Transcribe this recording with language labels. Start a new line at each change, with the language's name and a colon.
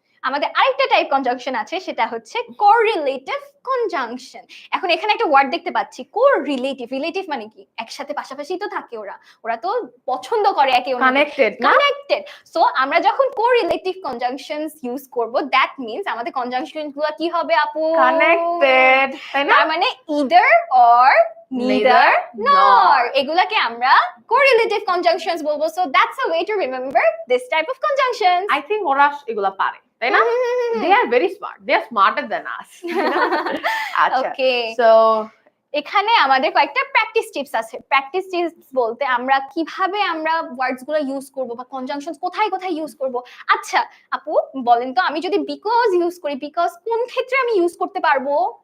Bangla: আমাদের আরেকটা type conjunction আছে, সেটা হচ্ছে কোরিলেটিভ কনজাংশন। এখন এখানে একটা ওয়ার্ড দেখতে পাচ্ছি, কোরিলেটিভ। রিলেটিভ মানে কি? একসাথে পাশাপাশি তো থাকে ওরা, ওরা তো পছন্দ করে একে অন্যকে, কানেক্টেড না? কানেক্টেড। সো আমরা যখন কোরিলেটিভ কনজাংশনস ইউজ করব, দ্যাট মিন্স আমাদের কনজাংশনগুলো কি হবে আপু? কানেক্টেড, তাই না? তার মানে
English: either or, neither nor,
Bangla: এগুলাকে আমরা correlative conjunctions বলবো।
English: So that's a way to remember this type of conjunctions. I think
Bangla: ওরা এগুলা পারে, তাই না?
English: They are very smart, they are smarter than us.
Bangla: আচ্ছা,
English: okay, so
Bangla: এখানে আমাদের কয়েকটা প্র্যাকটিস টিপস আছে। প্র্যাকটিস টিপস বলতে আমরা কিভাবে আমরা ওয়ার্ডস গুলো ইউজ করব, বা কনজাংশনস কোথায় কোথায় ইউজ করব। আচ্ছা আপু বলেন তো, আমি যদি বিকজ ইউজ করি, বিকজ কোন ক্ষেত্রে আমি ইউজ করতে পারবো?